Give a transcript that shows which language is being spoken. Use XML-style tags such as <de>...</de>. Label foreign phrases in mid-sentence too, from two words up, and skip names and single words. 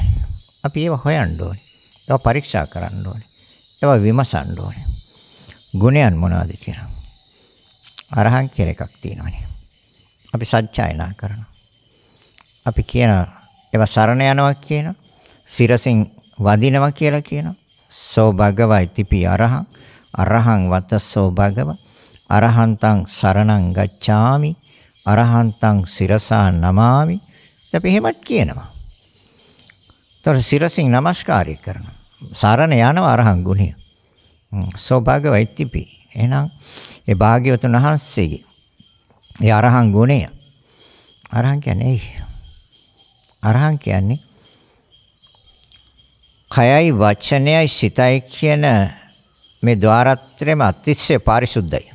<si>අපි ඒව හොයන්න ඕනේ. ඒව පරීක්ෂා කරන්න ඕනේ. ඒව විමසන්න ඕනේ. ගුණයන් මොනවාද කියලා. අරහං කියලා එකක් තියෙනවානේ. අපි සත්‍යයනා කරනවා. අපි කියන ඒව සරණ යනවා කියන, සිරසින් වදිනවා කියලා කියනවා.</si> <pi>සෝ භගවයි තිපි අරහං, අරහං වතස්සෝ භගව, අරහන්තං සරණං ගච්ඡාමි, අරහන්තං සිරසා නමාමි.</pi> <si>අපි එහෙමත් කියනවා. තොර සිරසින් নমස්කාරය කරනවා. සරණ යනවා අරහං ගුණය.</si> <pi>සෝ භගවයි තිපි.</pi> <si>එහෙනම් ඒ භාග්‍යවතුන් වහන්සේගේ ඒ අරහං ගුණය. අරහං කියන්නේ අරහං කියන්නේ කයයි වචනයයි සිතයි කියන මේ ద్వාරත්‍රයම අතිශය පාරිශුද්ධයි.</si>